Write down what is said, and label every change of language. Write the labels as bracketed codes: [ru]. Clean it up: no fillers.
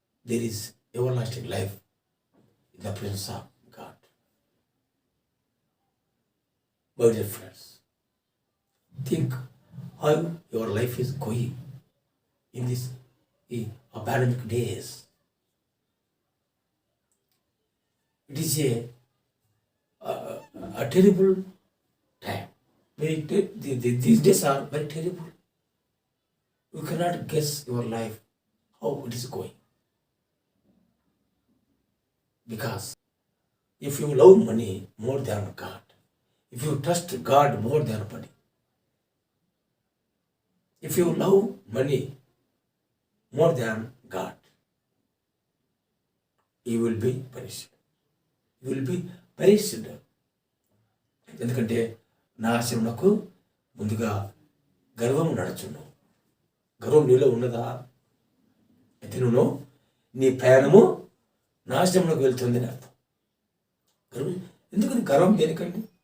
[en] There is everlasting life in the presence of God. My dear friends, think how your life is going in these pandemic days. It is a terrible time. These days are very terrible. You cannot guess your life, how it is going. Because if you love money more than God, if you trust God more than money, if you love money more than God, you will be perished. You will be perished. [te] ఎందుకంటే నాశనమునకు ముందుగా గర్వం నడుచును. గర్వం నీలో ఉన్నదా? అయితే నువ్వు నీ ప్రయాణము నాశనంలోకి వెళ్తుంది అని అర్థం. ఎందుకని గర్వం దేనికండి?